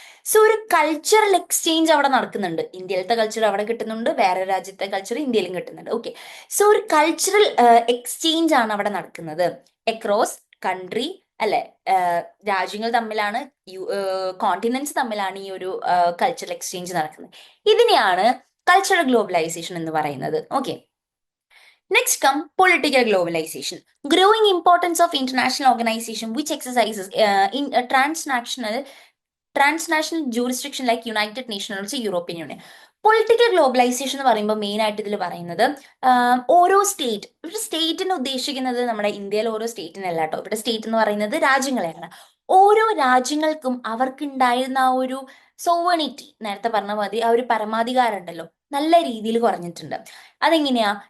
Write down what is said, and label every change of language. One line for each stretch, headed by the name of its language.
Malayalam: So ഒരു cultural exchange അവിടെ നടക്കുന്നുണ്ട്. ഇന്ത്യയിലത്തെ കൾച്ചർ അവിടെ കിട്ടുന്നുണ്ട്, വേറെ രാജ്യത്തെ കൾച്ചർ ഇന്ത്യയിലും കിട്ടുന്നുണ്ട്. ഓക്കെ. സോ ഒരു കൾച്ചറൽ എക്സ്ചേഞ്ച് ആണ് അവിടെ നടക്കുന്നത്
English: across country,
Malayalam: അല്ലെ? രാജ്യങ്ങൾ തമ്മിലാണ്, കോണ്ടിനെന്റ്സ് തമ്മിലാണ് ഈ ഒരു കൾച്ചറൽ എക്സ്ചേഞ്ച് നടക്കുന്നത്. ഇതിനെയാണ് കൾച്ചറൽ ഗ്ലോബലൈസേഷൻ എന്ന് പറയുന്നത്. Okay.
English: Next come political globalization. Growing importance of international organization which exercises in a transnational jurisdiction like United Nations, also European Union.
Malayalam: Political globalisation എന്ന് പറയുമ്പോൾ മെയിൻ ആയിട്ട് ഇതിൽ പറയുന്നത് ഓരോ സ്റ്റേറ്റ്, ഇവിടെ സ്റ്റേറ്റിന് ഉദ്ദേശിക്കുന്നത് നമ്മുടെ ഇന്ത്യയിലെ ഓരോ സ്റ്റേറ്റിനല്ല കേട്ടോ. ഇവിടെ സ്റ്റേറ്റ് എന്ന് പറയുന്നത് രാജ്യങ്ങളെയാണ്. ഓരോ രാജ്യങ്ങൾക്കും അവർക്കുണ്ടായിരുന്ന ആ ഒരു സോവണിറ്റി, നേരത്തെ പറഞ്ഞ മതി, ആ ഒരു പരമാധികാരം ഉണ്ടല്ലോ, നല്ല രീതിയിൽ കുറഞ്ഞിട്ടുണ്ട്. അതെങ്ങനെയാ?